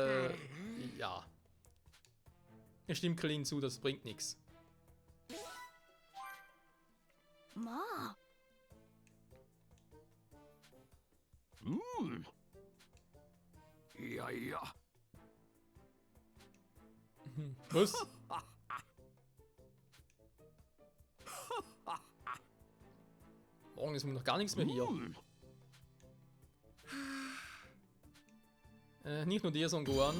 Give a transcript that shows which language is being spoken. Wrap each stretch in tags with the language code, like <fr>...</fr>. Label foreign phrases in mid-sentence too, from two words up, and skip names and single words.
<de>Ja. Ich stimme Kalin zu, das bringt nichts.</de> <ja>まあいやいや</ja> <de>Was? Morgen ist mir noch gar nichts mehr hier. Nicht nur dir, Son Gohan.</de>